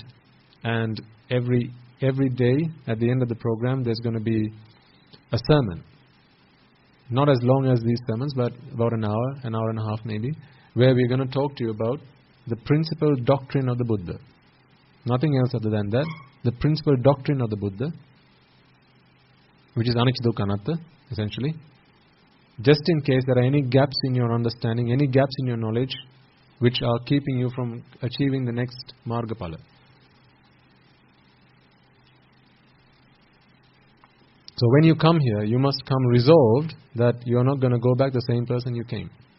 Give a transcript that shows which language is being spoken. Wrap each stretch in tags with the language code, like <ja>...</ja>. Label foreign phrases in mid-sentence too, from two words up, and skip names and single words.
<en>And every day at the end of the program there's going to be a sermon. Not as long as these sermons, but about an hour and a half maybe, where we're going to talk to you about the principal doctrine of the Buddha. Nothing else other than that. The principal doctrine of the Buddha, which is</en> <pi>anicca dukkha anatta,</pi> <en>essentially. Just in case there are any gaps in your understanding, any gaps in your knowledge, which are keeping you from achieving the next Margapala. So when you come here, you must come resolved that you're not going to go back the same person you came.</en>